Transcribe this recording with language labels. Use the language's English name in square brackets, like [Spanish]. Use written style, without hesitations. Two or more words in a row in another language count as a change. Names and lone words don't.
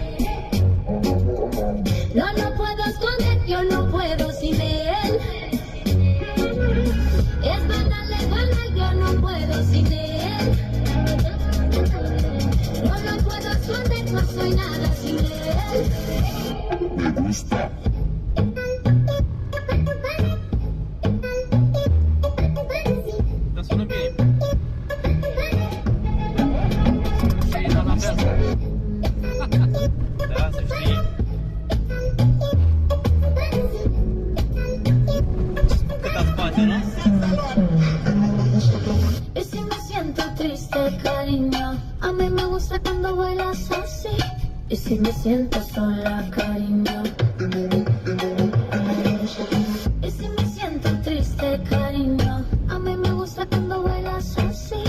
[Spanish] No, no puedo esconder, yo no puedo sin él. Es banal, yo no puedo sin él. No, no puedo esconder, no soy nada sin él. Me gusta. [Romanian] Dar sună bine. Și da la fel. Da, să știi. Cât a spate, nu? [Spanish] Y si me siento triste, cariño, a mí me gusta cuando bailas así. Y si me siento sola, cariño. Y si me siento triste, cariño, a mí me gusta cuando bailas así.